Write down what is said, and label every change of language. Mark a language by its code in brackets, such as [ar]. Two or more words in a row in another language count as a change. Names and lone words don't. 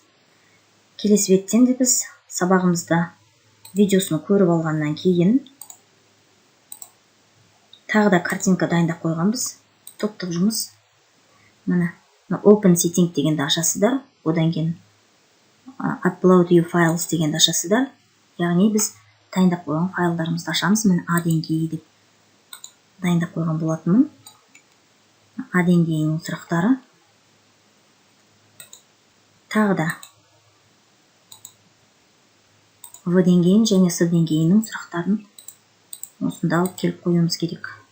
[kk] Келесі беттен де біз сабағымызда видеосыны көріп алғаннан кейін тағы да картинка дайындап қойғанбыз. Топтық жұмыс. Міне [en] Open Setting [kk] дегенді ашасыздар. Одан кейін [en] upload your files [kk] дегенді ашасыздар. Яғни біз дайындап қойған файлдарымызды ашамыз. Мен А деңгейі деп дайындап қойған болатынмын. А деңгейінің сұрақтары. Тағы да В деңгейін және С деңгейінің сұрақтарын осында алып келіп қоюымыз керек.